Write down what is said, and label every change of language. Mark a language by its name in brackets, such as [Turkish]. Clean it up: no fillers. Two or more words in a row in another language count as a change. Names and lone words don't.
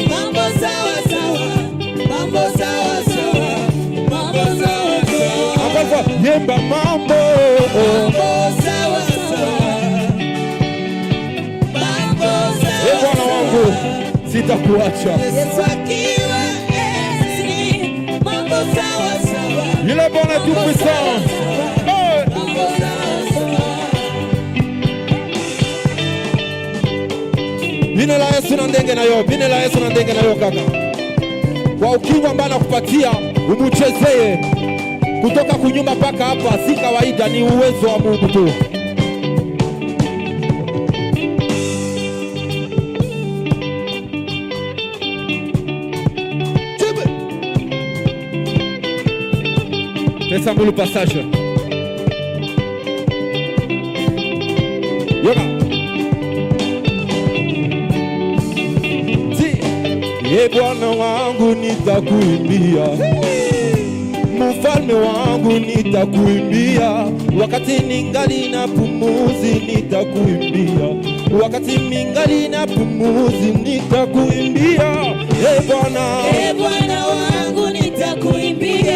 [Swahili] Mambo sawa sawa, mambo sawa sawa, mambo sawa sawa, yemba mambo sawa sawa, mambo sawa. Bwana wangu sitakuacha, Yesu akiwa enzini. Mambo sawa sawa, yule Bwana tu puissant. [Lingala] Bine la Yesu na ndenge na yo, bine la Yesu na ndenge na yo kaka. [Swahili] Kwa ukimwa ambao nakupatia umuchezee kutoka kunyumba mpaka hapa, si kawaida, ni uwezo wa Mungu tu. [French] Laisse le passage. Yoga. [Swahili] Bwana wangu nitakuimbia, mfalme wangu nitakuimbia, wakati ningali na pumuzi nitakuimbia, wakati ningali na pumuzi nitakuimbia. Bwana wangu nitakuimbia,